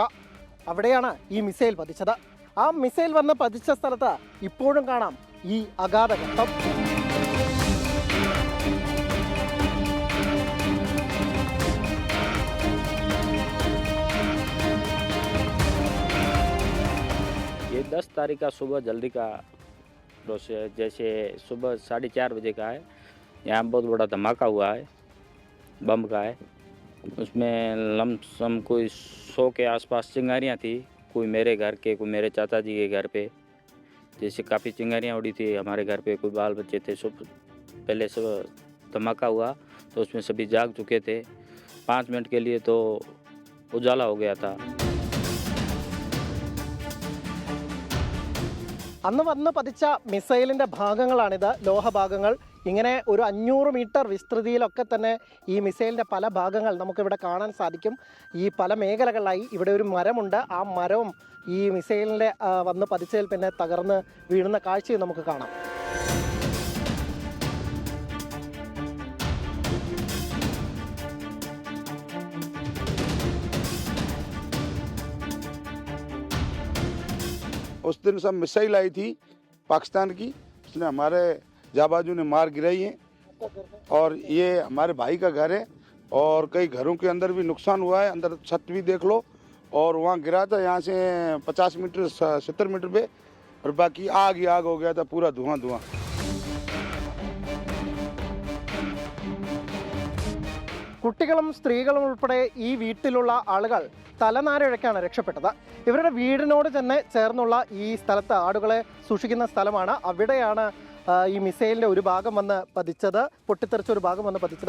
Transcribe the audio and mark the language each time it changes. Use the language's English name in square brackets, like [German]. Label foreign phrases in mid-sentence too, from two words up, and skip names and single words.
[Malayalam] അവിടെയാണ് ഈ മിസൈൽ പതിച്ചത്. ആ മിസൈൽ വന്ന് പതിച്ച സ്ഥലത്ത് ഇപ്പോഴും കാണാം ഈ അഗാധഘട്ടം. [Hindi] ये 10 तारीख का सुबह जल्दी का प्रोसेस, जैसे सुबह 4:30 बजे का है। यहाँ बहुत बड़ा धमाका हुआ है, बम का है। उसमें लमसम कोई 100 के आसपास चिंगारियाँ थी, कोई मेरे घर के, कोई मेरे चाचा जी के घर पे। जैसे काफ़ी चिंगारियाँ उड़ी थी हमारे घर पे, कोई बाल बच्चे थे। सब पहले सब धमाका हुआ तो उसमें सभी जाग चुके थे। 5 मिनट के लिए तो उजाला हो गया था। [Malayalam] അന്ന് വന്ന് പതിച്ച മിസൈലിൻ്റെ ഭാഗങ്ങളാണിത്, ലോഹഭാഗങ്ങൾ. ഇങ്ങനെ ഒരു 500 മീറ്റർ വിസ്തൃതിയിലൊക്കെ തന്നെ ഈ മിസൈലിൻ്റെ പല ഭാഗങ്ങൾ നമുക്കിവിടെ കാണാൻ സാധിക്കും. ഈ പല മേഖലകളിലായി ഇവിടെ ഒരു മരമുണ്ട്. ആ മരവും ഈ മിസൈലിൻ്റെ വന്ന് പതിച്ചതിൽ പിന്നെ തകർന്ന് വീഴുന്ന കാഴ്ചയും നമുക്ക് കാണാം. [Hindi] उस दिन सब मिसाइल आई थी पाकिस्तान की, उसने हमारे जाबाजू ने मार गिराई है। और ये हमारे भाई का घर है और कई घरों के अंदर भी नुकसान हुआ है। अंदर छत भी देख लो, और वहाँ गिरा था यहाँ से 50 मीटर 70 मीटर पे, और बाकी आग ही आग हो गया था, पूरा धुआं धुआं। [Malayalam] കുട്ടികളും സ്ത്രീകളും ഉൾപ്പെടെ ഈ വീട്ടിലുള്ള ആളുകൾ തലനാരിഴയ്ക്കാണ് രക്ഷപ്പെട്ടത്. ഇവരുടെ വീടിനോട് തന്നെ ചേർന്നുള്ള ഈ സ്ഥലത്ത് ആടുകളെ സൂക്ഷിക്കുന്ന സ്ഥലമാണ്. അവിടെയാണ് ഈ മിസൈലിൻ്റെ ഒരു ഭാഗം വന്ന് പതിച്ചത്, പൊട്ടിത്തെറിച്ച ഒരു ഭാഗം വന്ന് പതിച്ചത്.